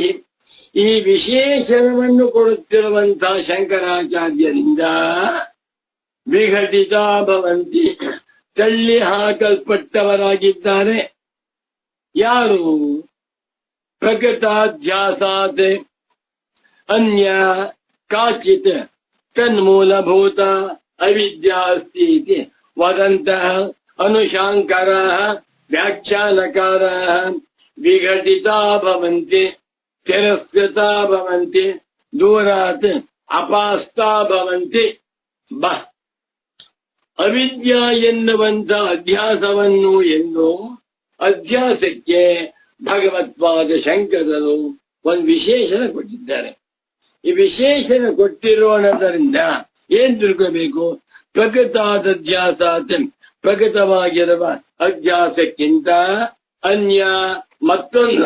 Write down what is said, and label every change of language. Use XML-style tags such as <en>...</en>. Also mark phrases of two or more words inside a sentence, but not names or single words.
<kn>ಈ ವಿಶೇಷಣವನ್ನು ಕೊಡುತ್ತಿರುವಂತಹ ಶಂಕರಾಚಾರ್ಯರಿಂದ</kn> <sa>ವಿಘಟಿತ ಭವಂತಿ,</sa> <kn>ತಳ್ಳಿ ಹಾಕಲ್ಪಟ್ಟವರಾಗಿದ್ದಾರೆ.</kn> <sa>ಯಾರು? ಪ್ರಕೃತಾಧ್ಯಾಸಾತ್ ಅನ್ಯ ಕಾಚಿತ್ ತನ್ಮೂಲಭೂತ ಅವಿದ್ಯಾ ಅಸ್ತಿ ಇತಿ ವದಂತಃ ಅನುಶಾಂಕರಾಃ ವ್ಯಾಖ್ಯಾನಕಾರಾಃ ವಿಘಟಿತಾ ಭವಂತಿ, ತಿರಸ್ಕೃತಾ ಭವಂತಿ, ದೂರಾತ್ ಅಪಾಸ್ತಾ ಭವಂತಿ.</sa> <kn>ಅವಿದ್ಯಾ ಎನ್ನುವಂತ ಅಧ್ಯಾಸವನ್ನು ಎಂದು ಅಧ್ಯಾಸಕ್ಕೆ ಭಗವತ್ಪಾದ ಶಂಕರರು ಒಂದು ವಿಶೇಷಣ ಕೊಟ್ಟಿದ್ದಾರೆ. ಈ ವಿಶೇಷಣ ಕೊಟ್ಟಿರೋಣದರಿಂದ ಏನ್ ತಿಳ್ಕೋಬೇಕು? ಪ್ರಕೃತಾದಧ್ಯಾಸಾತ್, ಪ್ರಕೃತವಾಗಿರುವ ಅಧ್ಯಾಸಕ್ಕಿಂತ ಅನ್ಯ ಮತ್ತೊಂದು.</kn>